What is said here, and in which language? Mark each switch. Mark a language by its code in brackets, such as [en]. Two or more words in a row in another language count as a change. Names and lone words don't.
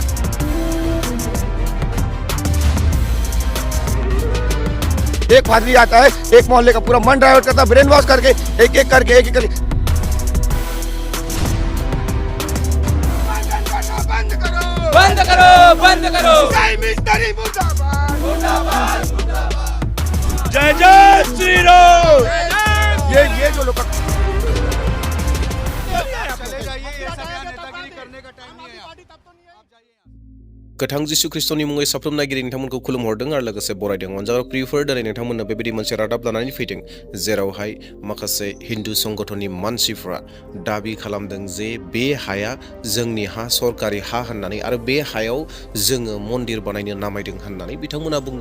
[hi] एक पादरी आता है, एक मोहल्ले का पूरा मन ड्राइवर करता है, [en] brain wash [hi] करके एक एक करके बंद करो, बंद करो। जय जय श्री राम। ये जो लोग [brx] गोथां जिसु ख्रिस्टनि मुङै साफ्रोम नायगिरि नोंथांमोनखौ खुलुमहरदों आरो लोगोसे बरायदों। अनजाग्रा प्रियफोर, दिनै नोंथांमोननो बेबायदि मोनसे रादाब लानानै फैदों जेरावहाय माखासे हिन्दु संगठननि मानसिफ्रा दाबि खालामदों जे बे हाया जोंनि हा, सरकारि हा होननानै आरो बे हायाव जोङो मन्दिर बानायनो नामायदों होननानै बिथांमोना बुंदों।